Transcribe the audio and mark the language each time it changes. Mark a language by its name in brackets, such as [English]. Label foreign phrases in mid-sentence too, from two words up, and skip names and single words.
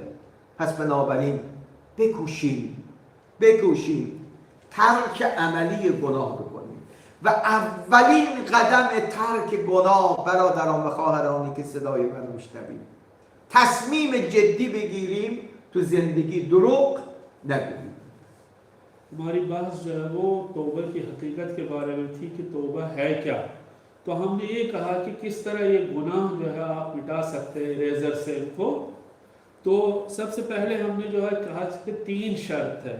[Persian] پس بنابراین بکوشیم ترک عملی گناه بکنیم و اولین قدم ترک گناه برادران و خواهرانی که صدای من میشنوید، تصمیم جدی بگیریم تو زندگی دروغ نگوییم. [Urdu] ہماری بحث جو ہے وہ توبہ کی حقیقت کے بارے میں تھی کہ توبہ ہے کیا. تو ہم نے یہ کہا کہ کس طرح یہ گناہ جو ہے آپ مٹا سکتے ہیں ریزر سے ان کو. تو سب سے پہلے ہم نے جو ہے کہا کہ 3 شرط ہے.